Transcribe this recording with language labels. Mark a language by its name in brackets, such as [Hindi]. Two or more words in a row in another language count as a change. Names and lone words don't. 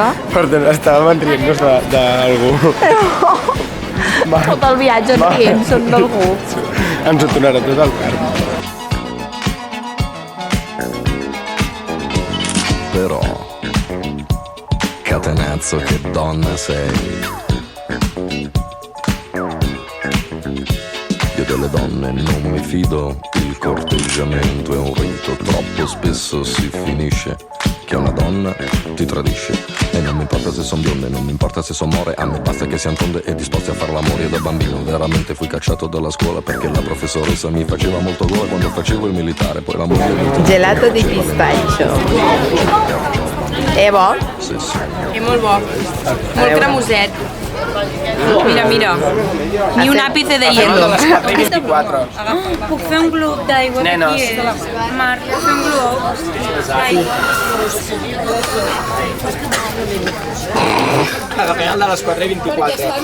[Catalan] Perdó, estàvem rient-nos d'algú. Tot el viatge rient, són d'algú. Ens ho tornarà tot al carn. [Italian] Però, catenazzo, che donna sei. Io delle donne non mi fido, il corteggiamento è un rito, troppo spesso si finisce che una donna ti tradisce. E non mi importa se son bionde, non mi importa se son more, a me basta che siano tonde e disposti a far l'amore. Io da bambino veramente fui cacciato dalla scuola perché la professoressa mi faceva molto gola quando facevo il militare, poi la moglie mi... Gelato di pistaccio. È bo? Sì, sì. [Catalan] És molt bo. Molt cremoset. Mira, mira. [Spanish] Ni un àpice de hielo. 4:24. [Catalan] Puc fer un glob d'aigua Nenes. d'aquí? Marc, puc fer un glob? Agafem el de les 4:24.